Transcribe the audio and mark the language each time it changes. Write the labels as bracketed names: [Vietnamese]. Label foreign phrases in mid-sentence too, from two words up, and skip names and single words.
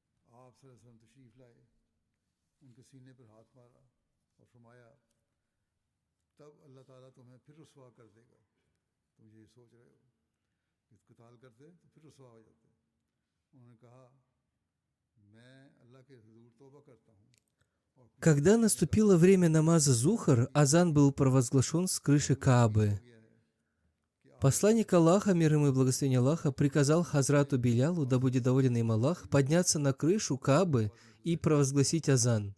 [Hindi] आप [Arabic] صلى الله عليه وسلم [Hindi] तशरीफ लाए, उनके सीने पर हाथ मारा और फरमाया, तब अल्लाह ताला तुम्हें फिर रुसवा कर देगा। तुम ये सोच रहे हो कि क़िताल करते तो फिर रुसवा हो जाते। उन्होंने कहा, मैं अल्लाह के हुजूर तौबा करता हूँ। [Russian] Когда наступило время намаза Зухар, азан был провозглашен с крыши Каабы. Посланник Аллаха, мир ему и благословение Аллаха, приказал Хазрату Билялу, да будет доволен им Аллах, подняться на крышу Каабы и провозгласить азан.